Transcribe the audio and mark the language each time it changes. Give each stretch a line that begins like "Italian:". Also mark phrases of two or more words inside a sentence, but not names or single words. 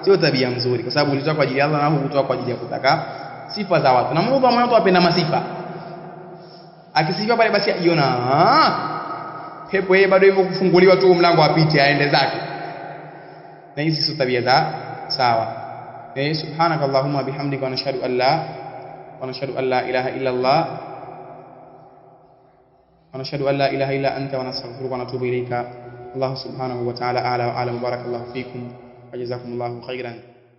Swahili: sio tabia nzuri, kwa sababu ulitoa kwa ajili ya Allah na hukutoa kwa ajili ya kutaka sifa za watu. Na Mungu mwenyewe apenda masifa. Akisifiwa pale basi ajiona pepo yeye bado hivyo kufunguliwa tu mlango apite aende zake. Na hizi sio tabia za sawa.
Arabic: سبحانك اللهم وبحمدك ونشهد أن لا إله إلا الله ونشهد أن لا إله إلا أنت ونستغفرك ونتوب إليك. الله سبحانه وتعالى أعلى وأعلم. بارك الله فيكم وجزاكم الله خيرا.